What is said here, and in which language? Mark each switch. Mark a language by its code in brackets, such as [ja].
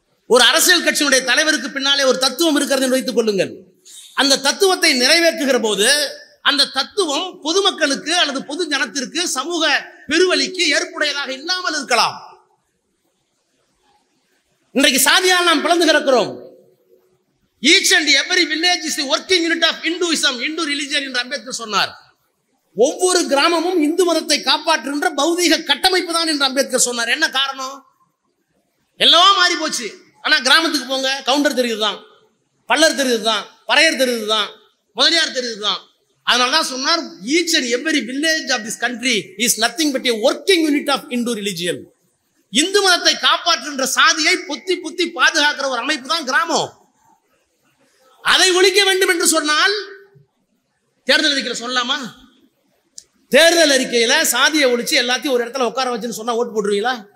[ta] ஒரு அரசியல் கட்சியினுடைய தலைவருக்கு பின்னாலே ஒரு தத்துவம் இருக்கிறது என்று வைத்துக் கொள்ளுங்கள். அந்த தத்துவத்தை நிறைவேற்றுகிற போது அந்த தத்துவம் பொதுமக்களுக்கு அல்லது பொது ஜனத்திற்கு சமூக பெருவழிக்கு ஏற்புடையதாக இல்லாமல் இருக்கலாம். இன்றைக்கு சாதியால் நாம் பிளந்து கிடக்கிறோம். [en] Each and every village is the working unit of Hinduism, Hindu religion [ta] என்று அம்பேத்கர் சொன்னார். ஒவ்வொரு கிராமமும் இந்து மதத்தை காப்பாற்றுகின்ற பௌதீக கட்டமைப்பு தான் என்று அம்பேத்கர் சொன்னார். என்ன காரணம்? எல்லாம் மாறி போச்சு. ஆனா கிராமத்துக்கு போங்க, கவுண்டர் தெரியுதுதான், பல்லர் தெரியுதுதான், பறையர் தெரியுதுதான், முதலியார் தெரியுதுதான். அதனாலதான் சொன்னார், [en] each and every village of this country is nothing but a working unit of Hindu religion. [ta] Hindu மதத்தை காப்பாற்றுகின்ற சாதியை பொத்தி பொத்தி பாதுகாக்கிற ஒரு அமைப்பு தான் கிராமம். அதை ஒழிக்க வேண்டும் என்று சொன்னால் தேர்தல் அறிக்கையில சொல்லலாமா? தேர்தல் அறிக்கையில சாதியை ஒழிச்சு எல்லாத்தையும் ஒரு இடத்துல உட்கார வச்சுன்னு சொன்னா ஓட்டு போட்டுருவீங்களா?